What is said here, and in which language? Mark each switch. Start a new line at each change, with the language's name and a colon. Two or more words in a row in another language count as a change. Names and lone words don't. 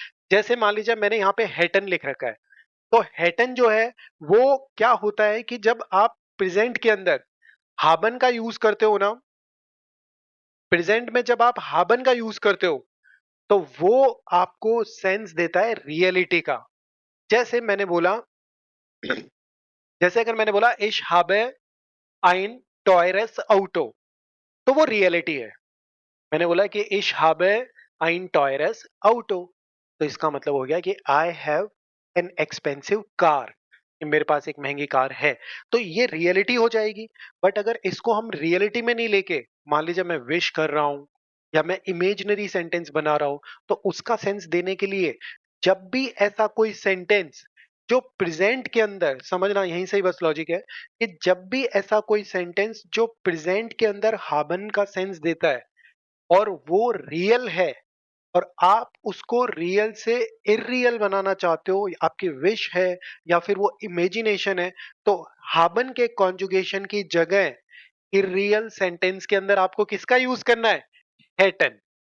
Hindi: जैसे मान लीजिए मैंने यहाँ पे हैटन लिख रखा है, तो हैटन जो है वो क्या होता है कि जब आप प्रेजेंट के अंदर हाबन का यूज करते हो ना, प्रेजेंट में जब आप हाबन का यूज करते हो, तो वो आपको सेंस देता है रियलिटी का। जैसे मैंने बोला, जैसे अगर मैंने बोला
German: ich habe ein teures Auto,
Hindi: तो वो रियलिटी है। मैंने बोला कि
German: ich habe ein teures Auto,
Hindi: तो इसका मतलब हो गया कि
English: I have an expensive car,
Hindi: मेरे पास एक महंगी कार है। तो ये रियलिटी हो जाएगी। बट अगर इसको हम रियलिटी में नहीं लेके, मान लीजिए मैं विश कर रहा हूं या मैं
English: imaginary sentence
Hindi: बना रहा हूं, तो उसका सेंस देने के लिए जब भी ऐसा कोई सेंटेंस जो प्रेजेंट के अंदर, समझना यहीं से ही बस लॉजिक है, कि जब भी ऐसा कोई सेंटेंस जो प्रेजेंट के अंदर हाबन का सेंस देता है और वो रियल है, और आप उसको रियल से इर्रियल बनाना चाहते हो, आपकी विश है या फिर वो इमेजिनेशन है, तो हाबन के कॉन्जुगेशन की जगह
English: irreal sentence
Hindi: के अंदर आपको किसका यूज करना है, हैटन।